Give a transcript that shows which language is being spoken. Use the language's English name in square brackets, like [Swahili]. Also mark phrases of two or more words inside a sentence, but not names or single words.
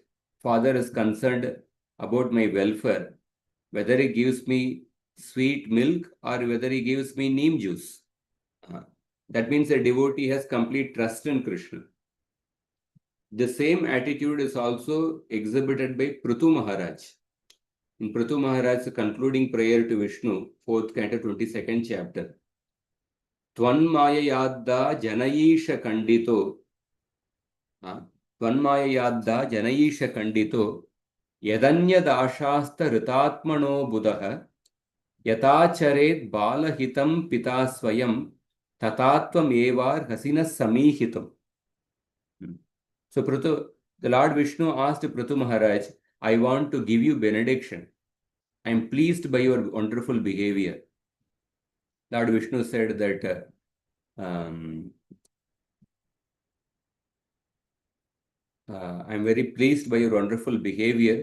[English] Father is concerned about my welfare, whether he gives me sweet milk or whether he gives me neem juice. That means a devotee has complete trust in Krishna. The same attitude is also exhibited by Prithu Maharaj. In Prithu Maharaj's concluding prayer to Vishnu, 4th canto, 22nd chapter. [Sanskrit] त्वन्मायया अद्धा जन ईश खण्डितो. त्वन्मायया अद्धा जन ईश खण्डितो. यदन्यदाशास्त ऋतात्मनोऽबुधः. यथाचरेद्बालहितं पिता स्वयम्. तथा त्वमेवार्हसि नः समीहितुम्. [English] So the Lord Vishnu asked Prithu Maharaj, I want to give you benediction. I am pleased by your wonderful behavior. Lord Vishnu said that I am very pleased by your wonderful behavior.